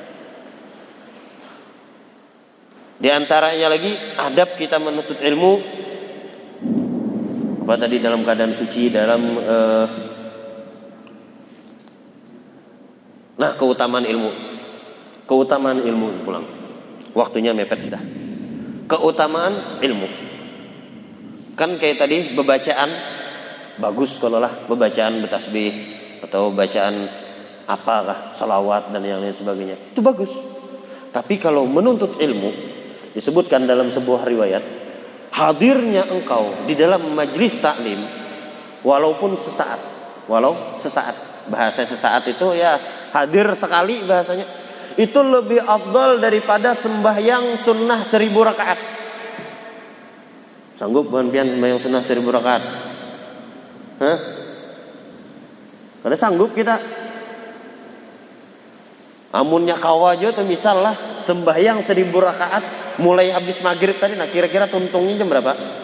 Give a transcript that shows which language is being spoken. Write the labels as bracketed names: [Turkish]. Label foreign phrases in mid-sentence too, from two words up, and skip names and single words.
[Indonesian] Di antaranya lagi adab kita menuntut ilmu apa tadi, dalam keadaan suci, dalam keutamaan ilmu. [Banjar] Keutamaan ilmu pulang. Waktunya mepet sudah. Keutamaan ilmu. Kan kayak tadi bebacaan bagus kalau lah bebacaan bertasbih atau bacaan apakah salawat dan yang lain sebagainya. Itu bagus. [Indonesian] Tapi kalau menuntut ilmu disebutkan dalam sebuah riwayat, hadirnya engkau di dalam majlis taklim walaupun sesaat. Bahasa sesaat itu ya hadir sekali bahasanya. Itu lebih afdal daripada sembahyang sunnah 1000 rakaat. [Banjar] Sanggup bukan pian sembahyang sunnah 1000 rakaat? Kada sanggup kita. Amunnya kawajo tuh misal lah sembahyang 1000 rakaat mulai habis maghrib tadi, nah kira-kira tuntungnya jam berapa?